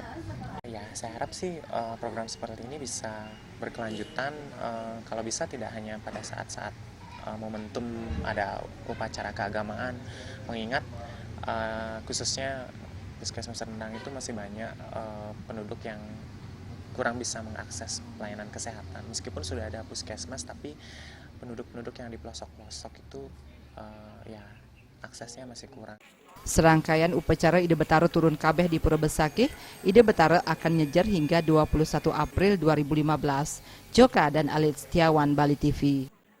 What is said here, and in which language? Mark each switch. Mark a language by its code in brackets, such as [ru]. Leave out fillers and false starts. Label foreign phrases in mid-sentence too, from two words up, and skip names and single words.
[id] Ya, saya harap sih program seperti ini bisa berkelanjutan, kalau bisa tidak hanya pada saat-saat momentum ada upacara keagamaan, mengingat khususnya Puskesmas Rendang itu masih banyak penduduk yang kurang bisa mengakses pelayanan kesehatan. Meskipun sudah ada puskesmas, tapi penduduk-penduduk yang di pelosok-pelosok itu ya aksesnya masih kurang. Serangkaian upacara Ide Betara turun kabeh di Pura Besakih, Ide Betara akan nyejar hingga 21 April 2015. Joka dan Alit Setiawan, Bali TV.